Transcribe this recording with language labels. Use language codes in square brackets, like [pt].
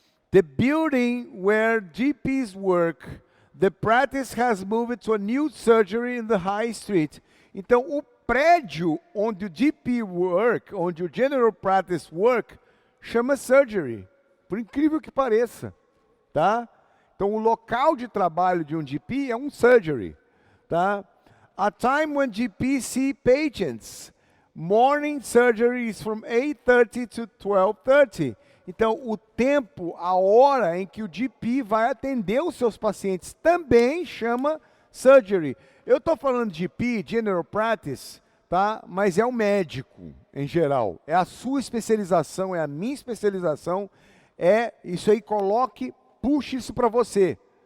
[en] The building where GPs work. The practice has moved to a new surgery in the high street. [pt] Então, o prédio onde o GP work, onde o General Practice work, chama surgery, por incrível que pareça, tá? Então, o local de trabalho de um GP é um surgery, tá? [en] A time when GP see patients. Morning surgery is from 8:30 to 12:30. [pt] Então, o tempo, a hora em que o GP vai atender os seus pacientes também chama surgery. Eu estou falando de GP, General Practice, tá? Mas é o médico, em geral. É a sua especialização, é a minha especialização. É isso aí, puxe isso para você.